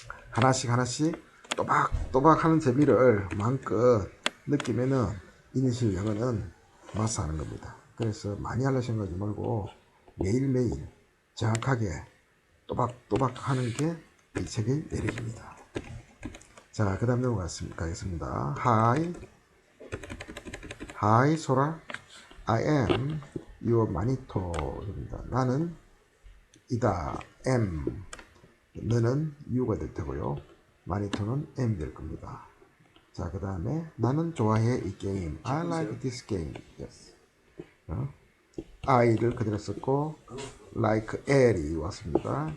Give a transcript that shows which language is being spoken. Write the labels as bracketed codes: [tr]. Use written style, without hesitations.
[ko] 하나씩 또박또박 하는 재미를 마음껏 느끼면은 이니셜 영어는 마스터하는 겁니다. 그래서 많이 하려 생각하지 말고 매일매일 정확하게 또박또박 하는 게 이 책의 매력입니다. 자, 그 다음 넘어가겠습니다. [en] Hi, 소라. I am your monitor [ko] 입니다. 나는 이다, am. 너는 you가 될 테고요. monitor는 am 될 겁니다. 자, 그 다음에 나는 좋아해 이 게임. [en] I like this game. Yes. [ko] I를 그대로 썼고 like L이 왔습니다.